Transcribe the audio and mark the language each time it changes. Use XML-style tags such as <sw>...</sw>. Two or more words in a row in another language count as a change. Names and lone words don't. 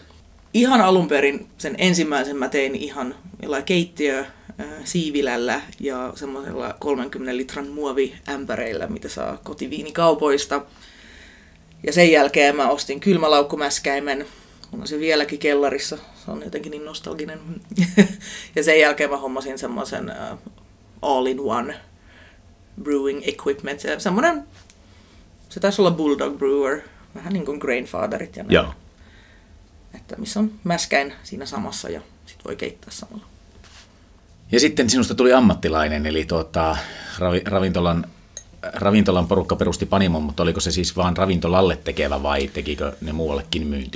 <fi>Ihan alun perin sen ensimmäisen mä tein ihan keittiö siivilällä ja semmoisella 30 litran muoviämpäreillä, mitä saa kotiviinikaupoista. Ja sen jälkeen mä ostin kylmälaukkumäskäimen. Mulla on se vieläkin kellarissa, se on jotenkin niin nostalginen. Ja sen jälkeen mä hommasin semmoisen</fi> <en>all-in-one brewing equipment.</en> <fi>Semmoinen, se taisi olla Bulldog Brewer, vähän niin kuin Grainfatherit ja näin. Joo. Että missä on mäskäin siinä samassa ja sit voi keittää samalla. Ja sitten sinusta tuli ammattilainen, eli ravintolan porukka perusti panimon, mutta oliko se siis vaan ravintolalle tekevä vai tekikö ne muuallekin myyntiin?</fi>